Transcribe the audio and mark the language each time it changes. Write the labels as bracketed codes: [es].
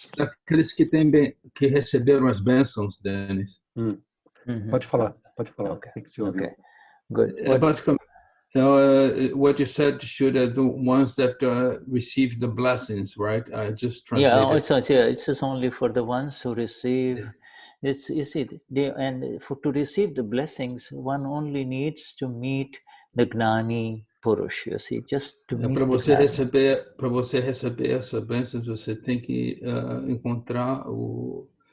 [pt] Aqueles que receberam as bênçãos, Dennis. Pode falar. [en] Okay. [pt] O que você ouviu? [en] Okay. Good. [pt] Basicamente, [en] what you said, Shuddha, the ones that receive the blessings, right? I just translated. It's just only for the ones who receive. Yeah. To receive the blessings, one only needs to meet the Gnani Purush. You see, just to meet. [pt] Para você receber essa bênção, você tem que encontrar o